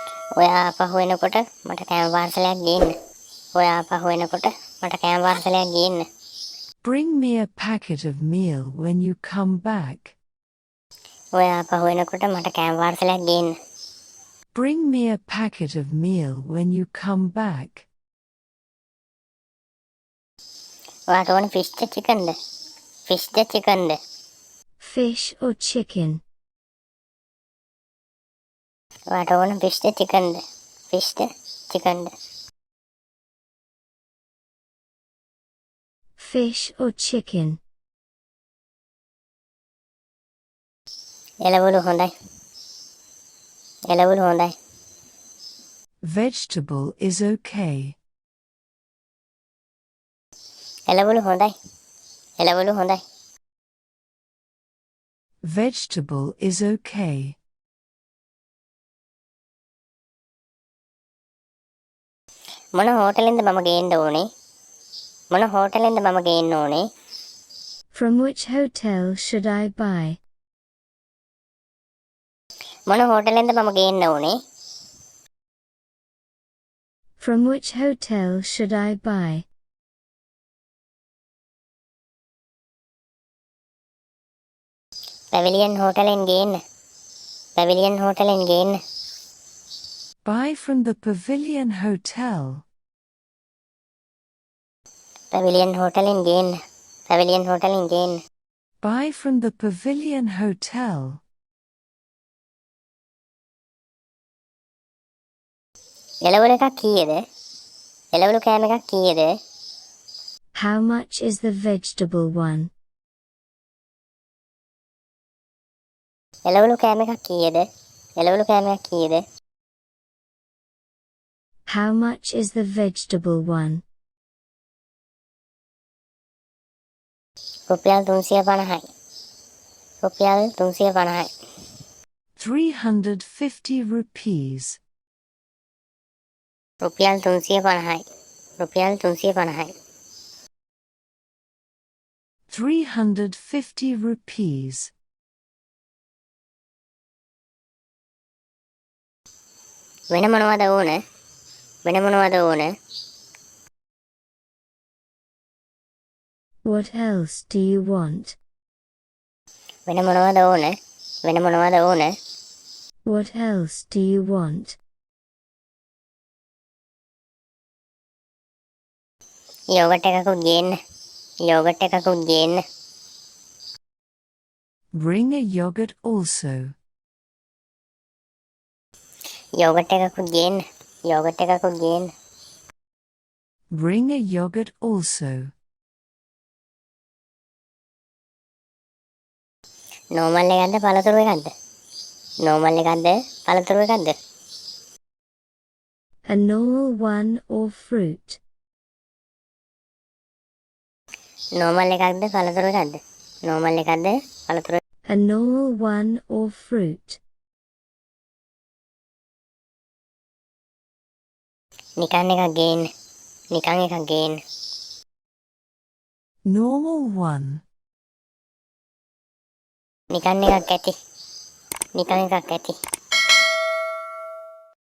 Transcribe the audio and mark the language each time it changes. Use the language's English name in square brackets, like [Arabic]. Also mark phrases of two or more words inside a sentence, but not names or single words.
[Sinhala] ඔයා ආපහු එනකොට මට කෑම පාර්සලයක් ගේන්න. ඔයා ආපහු එනකොට මට කෑම පාර්සලයක් ගේන්න. [English] Bring me a packet of meal when you come back. [Sinhala] ඔයා ආපහු එනකොට මට කෑම පාර්සලයක් ගේන්න. [English] Bring me a packet of meal when you come back. [Sinhala] ඔයාට ඕන ෆිෂ්ද චිකන්ද? ෆිෂ්ද චිකන්ද? [English] Fish or chicken? [Sinhala] ඔයාට ඕන ෆිෂ්ද චිකන්ද? ෆිෂ්ද චිකන්ද? [English] Fish or chicken? [Sinhala] එළවලු හොඳයි. එළවලු හොඳයි. [English] Vegetable is okay. [Sinhala] එළවලු හොඳයි. එළවලු හොඳයි. [English] Vegetable is okay. [Sinhala] මොන හෝටලෙන්ද මම ගේන්න ඕනේ? මොන හෝටලෙන්ද මම ගේන්න ඕනේ? [English] From which hotel should I buy? [Sinhala] මොන හෝටලෙන්ද මම ගේන්න ඕනේ? [English] From which hotel should I buy? [Sinhala] පැවිලියන් හෝටලෙන් ගේන්න. පැවිලියන් හෝටලෙන් ගේන්න. [English] Buy from the Pavilion Hotel. [Sinhala] පැවිලියන් හෝටලෙන් ගේන්න. පැවිලියන් හෝටලෙන් ගේන්න. [English] Buy from the Pavilion Hotel. [Sinhala] එළවලු එකක් කීයද? එළවලු කෑම එකක් කීයද? [English] How much is the vegetable one? [Sinhala] එළවලු කෑම එකක් කීයද? එළවලු කෑම එකක් කීයද? [English] How much is the vegetable one? [Sinhala] රුපියල් 350යි. රුපියල් 350යි. [English] 350 rupees. [Sinhala] රුපියල් 350යි. රුපියල් 350යි. [English] 350 rupees. [Sinhala] වෙන මොනවද ඕන? වෙන මොනවද ඕන? [English] What else do you want? [Sinhala] වෙන මොනවද ඕන? වෙන මොනවද ඕන? [English] What else do you want? [Sinhala] යෝගට් එකකුත් ගේන්න. යෝගට් එකකුත් ගේන්න. [English] Bring a yogurt also. [Sinhala] යෝගට් එකකුත් ගේන්න. යෝගට් එකකුත් ගේන්න. [English] Bring a yogurt also. [Sinhala] නෝමල් එකක්ද පළතුරු එකක්ද? නෝමල් එකක්ද පළතුරු එකක්ද? [English] A normal one or fruit? [Sinhala] නෝමල් එකක්ද පළතුරු එකක්ද? නෝමල් එකක්ද පළතුරු? [English] A normal one or fruit? [Sinhala] නිකන් එකක් ගේන්න. නිකන් එකක් ගේන්න. [English] Normal one. [Sinhala] නිකන් එකක් ඇති. නිකන් එකක් ඇති.